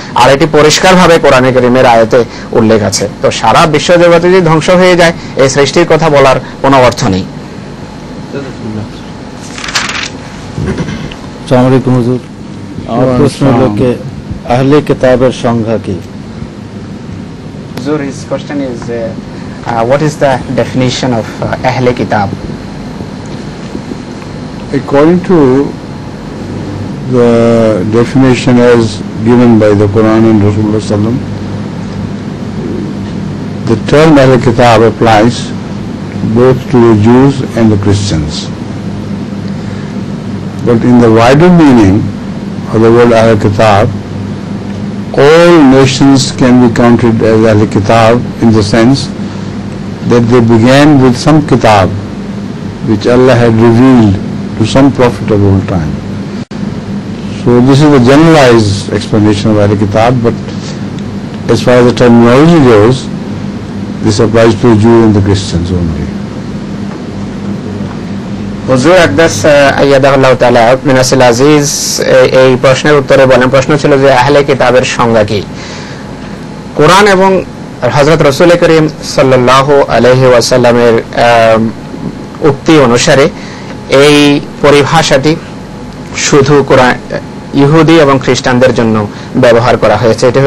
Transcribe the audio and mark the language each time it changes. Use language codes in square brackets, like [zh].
[bn] আর এটি পরিষ্কারভাবে কোরআনে কারীমের আয়াতে উল্লেখ আছে। তো সারা বিশ্ব জগৎ যদি ধ্বংস হয়ে যায়, এই সৃষ্টির কথা বলার কোনো অর্থ নেই। আসসালামু আলাইকুম হুজুর, আমার প্রশ্ন হলো যে আহলে কিতাবের সংজ্ঞা কি? [en] হুজুর, his question is what is the definition of ahle kitab? According to the definition as given by the Quran and Rasulullah sallam, the term Ahl Kitab applies both to the Jews and the Christians. But in the wider meaning of the word Ahl Kitab, all nations can be counted as Ahl Kitab in the sense that they began with some kitab which Allah had revealed to some prophet of old time. So this is the generalized explanation of Ahl Kitab, but as far as the terminology goes, this applies to the Jews and the Christians only. [bn] হুজুর আকদাস আইয়াদাহুল্লাহ তাআলা মিনাসিল আজিজ এই প্রশ্নের উত্তরে বলেন, প্রশ্ন ছিল যে আহলে কিতাবের সংজ্ঞা কি। কোরআন এবং হযরত রাসূল করিম সাল্লাল্লাহু আলাইহি ওয়াসাল্লামের উক্তি অনুসারে এই পরিভাষাটি শুধু কোরআন ইহুদি এবং খ্রিস্টানদের জন্য ব্যবহার করা হয়েছে।